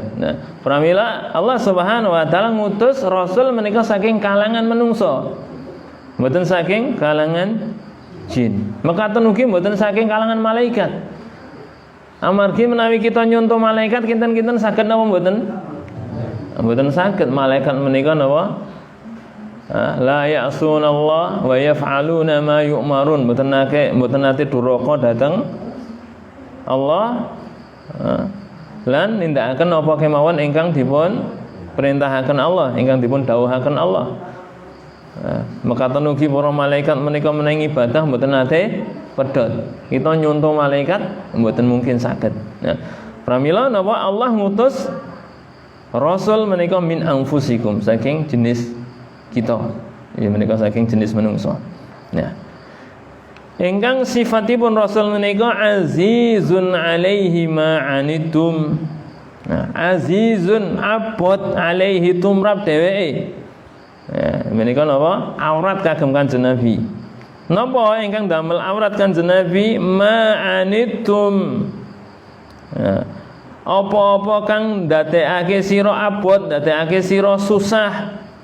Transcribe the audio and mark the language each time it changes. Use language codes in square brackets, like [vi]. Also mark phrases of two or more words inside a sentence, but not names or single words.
[jv] Nah, pramila Allah [ar] سبحانه وتعالى [jv] ngutus Rasul menika saking kalangan menungso. Mboten saking kalangan jin. Mekaten ugi mboten saking kalangan malaikat. Amargi menawi kita nyonto malaikat kinten-kinten saged napa mboten? Mboten saged. Malaikat menika napa? [ar] لا يعصون الله ويفعلون ما يؤمرون. [jv] Mboten nate duraka dhateng Allah lan nindakaken apa kemawon ingkang dipun perintahaken Allah, ingkang dipun dawuhaken Allah. Mekaten ugi para malaikat menika menawi ibadah mboten nate pedhot. Kita nyonto malaikat mboten mungkin saged. Nah, pramila napa Allah ngutus Rasul menika [ar] من أنفسكم [jv] saking jenis kita, ya menika saking jenis menungso. Nah, ingkang sifatipun Rasul menika [ar] عزيز عليه ما عنتم. [jv] Nah, azizun abot alaihi tumrap dheweke. Nah, menika napa? Aurat kagem Kanjeng Nabi. Napa ingkang damel aurat Kanjeng Nabi? [ar] ما عنتم. [jv] Nah, apa-apa kang ndadekake sira abot, ndadekake sira susah.